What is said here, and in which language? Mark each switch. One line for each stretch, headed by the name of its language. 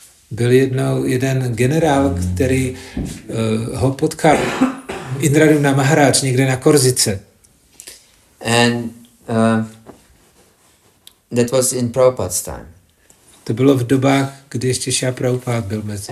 Czech: Byl jednou jeden generál, který ho potkal Indradyumna Maharaj někde na Korzice.
English: And that was in Prabhupada's time.
Czech: To bylo v dobách, kdy ještě Šrila Prabhupada byl mezi.